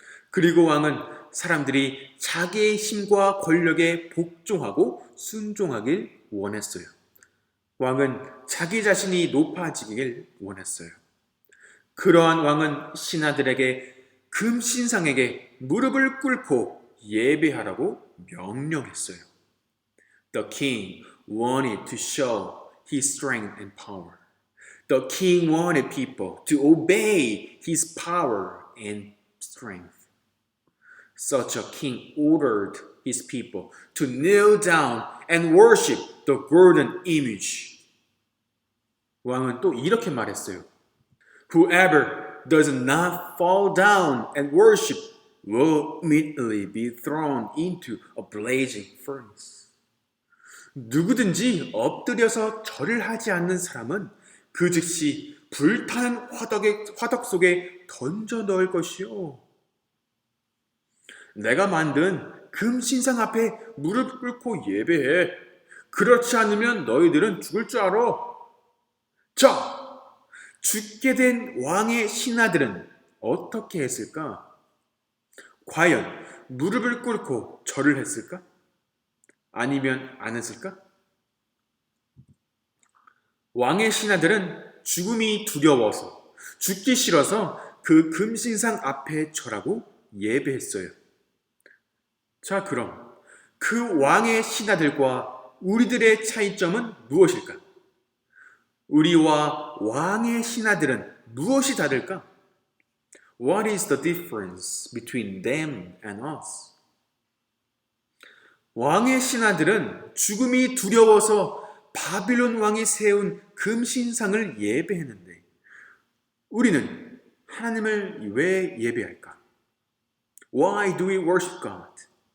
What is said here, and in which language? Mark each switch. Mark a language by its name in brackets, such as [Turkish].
[Korean] 그리고 왕은 사람들이 자기의 힘과 권력에 복종하고 순종하길 원했어요. 왕은 자기 자신이 높아지길 원했어요. 그러한 왕은 신하들에게 금신상에게 무릎을 꿇고 예배하라고 명령했어요. [English] The king wanted to show his strength and power. The king wanted people to obey his power and strength. Such a king ordered his people to kneel down and worship the golden image. [Korean] 왕은 또 이렇게 말했어요. [English] Whoever does not fall down and worship will immediately be thrown into a blazing furnace. [Korean] 누구든지 엎드려서 절을 하지 않는 사람은 그 즉시 불타는 화덕 속에 던져 넣을 것이요. 내가 만든 금신상 앞에 무릎 꿇고 예배해. 그렇지 않으면 너희들은 죽을 줄 알아. 자, 죽게 된 왕의 신하들은 어떻게 했을까? 과연 무릎을 꿇고 절을 했을까? 아니면 안 했을까? 왕의 신하들은 죽음이 두려워서, 죽기 싫어서 그 금신상 앞에 절하고 예배했어요. 자, 그럼 그 왕의 신하들과 우리들의 차이점은 무엇일까? 우리와 왕의 신하들은 무엇이 다를까? [English] What is the difference between them and us? [Korean] 왕의 신하들은 죽음이 두려워서 바빌론 왕이 세운 금신상을 예배했는데 우리는 하나님을 왜 예배할까? [English] Why do we worship God?